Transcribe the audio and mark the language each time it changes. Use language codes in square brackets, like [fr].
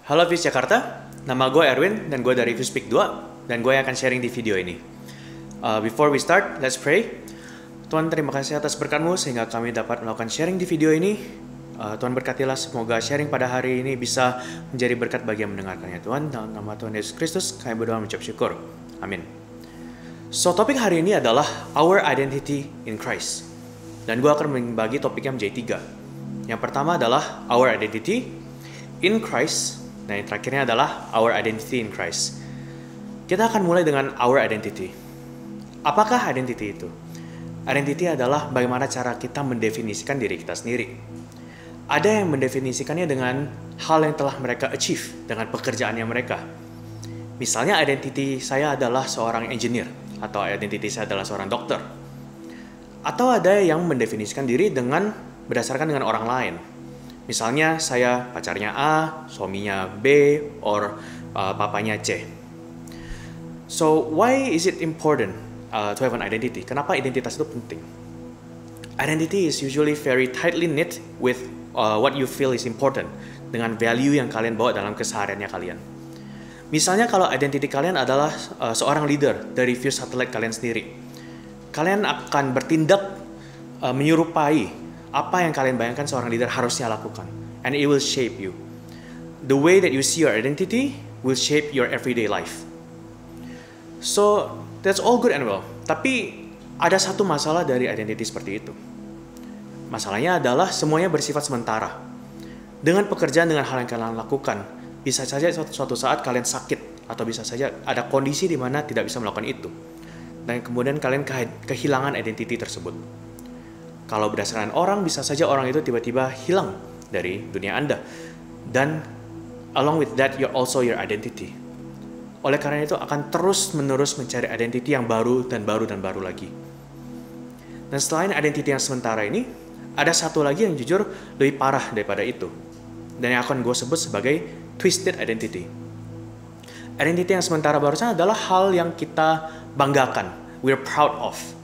[id] Halo Vis Jakarta, nama gue Erwin dan gue dari Vispik 2 dan gue yang akan sharing di video ini. [en] Before we start, let's pray. [id] Tuhan, terima kasih atas berkat-Mu sehingga kami dapat melakukan sharing di video ini. Tuhan berkatilah, semoga sharing pada hari ini bisa menjadi berkat bagi yang mendengarkannya. Tuhan, dalam nama Tuhan Yesus Kristus kami berdoa mengucap syukur. Amin. So, topik hari ini adalah Our Identity in Christ. Dan gue akan membagi topiknya menjadi 3. Yang pertama adalah Our Identity in Christ. Dan yang terakhirnya adalah Our Identity in Christ. Kita akan mulai dengan Our Identity. Apakah identity itu? Identity adalah bagaimana cara kita mendefinisikan diri kita sendiri. Ada yang mendefinisikannya dengan hal yang telah mereka achieve, dengan pekerjaannya mereka. Misalnya identity saya adalah seorang engineer, atau identity saya adalah seorang dokter. Atau ada yang mendefinisikan diri berdasarkan dengan orang lain. Misalnya saya pacarnya A, suaminya B, or papanya C. [en] So why is it important to have an identity? [id] Kenapa identitas itu penting? [en] Identity is usually very tightly knit with what you feel is important, [id] dengan value yang kalian bawa dalam kesehariannya kalian. Misalnya kalau identity kalian adalah seorang leader dari view satellite kalian sendiri, kalian akan bertindak menyerupai apa yang kalian bayangkan seorang leader harusnya lakukan, [en] and it will shape you. The way that you see your identity will shape your everyday life. So that's all good and well. [id] Tapi ada satu masalah dari identity seperti itu. Masalahnya adalah semuanya bersifat sementara. Dengan pekerjaan, dengan hal yang kalian lakukan, bisa saja suatu saat kalian sakit, atau bisa saja ada kondisi di mana tidak bisa melakukan itu. Dan kemudian kalian kehilangan identity tersebut. Kalau berdasarkan orang, bisa saja orang itu tiba-tiba hilang dari dunia Anda. [en] Dan along with that, you're also your identity. [id] Oleh karena itu akan terus-menerus mencari identity yang baru dan baru dan baru lagi. Dan selain identity yang sementara ini, ada satu lagi yang jujur lebih parah daripada itu. Dan yang akan gue sebut sebagai twisted identity. Identity yang sementara barusan adalah hal yang kita banggakan, [en] we're proud of.